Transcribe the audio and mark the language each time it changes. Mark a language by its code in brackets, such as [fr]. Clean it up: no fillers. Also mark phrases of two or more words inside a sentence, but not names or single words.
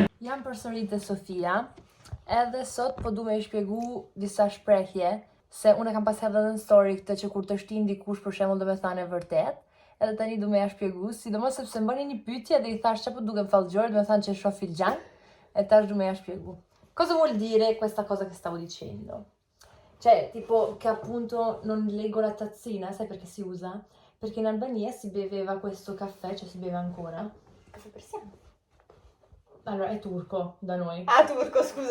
[sq] Jam përsërit e Sofia, edhe sot po du me i shpjegu disa shprehje, se unë e kam pas hedhë edhe në story këtë që kur të shtin dikush për shembull do me thane vërtet, edhe tani du me ja shpjegu, sidomos sepse më bëni një pyetje dhe i thash që po dukem fallxhore, do me thanë që shoh filxhan, e tash du me ja shpjegu. [it] Cosa vuol dire questa cosa che stavo dicendo? Cioè, tipo che appunto non leggo la tazzina, sai perché si usa? Perché in Albania si beveva questo caffè, cioè si beve ancora. Caffè persiano. Allora, è turco da noi. Ah, turco, scusa.